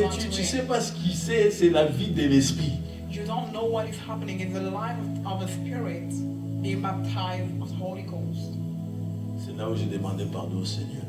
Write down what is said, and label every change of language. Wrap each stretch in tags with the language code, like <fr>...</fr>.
<fr>Tu sais pas ce qu'il sait, c'est la vie de l'esprit.</fr> <en>You don't know what is happening in the life of a spirit being baptized of the Holy Ghost.</en> <fr>C'est là où j'ai demandé pardon au Seigneur.</fr>